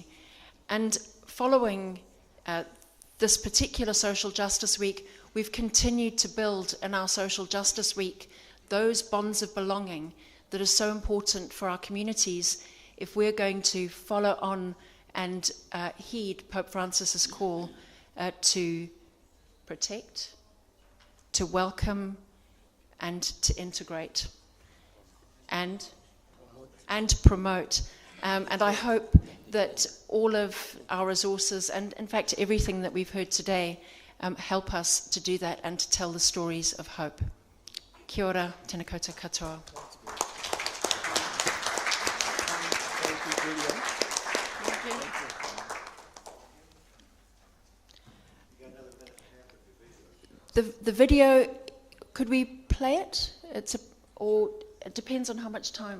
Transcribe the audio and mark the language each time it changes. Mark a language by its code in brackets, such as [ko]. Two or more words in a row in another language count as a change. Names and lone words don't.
[en] And following this particular Social Justice Week, we've continued to build in our Social Justice Week those bonds of belonging that are so important for our communities if we're going to follow on and heed Pope Francis's call to protect, to welcome, and to integrate, and promote. And I hope that all of our resources, and in fact everything that we've heard today, help us to do that and to tell the stories of hope. [mi] Kia ora, tēnā koutou katoa. [en] The video, could we play it? Or it depends on how much time.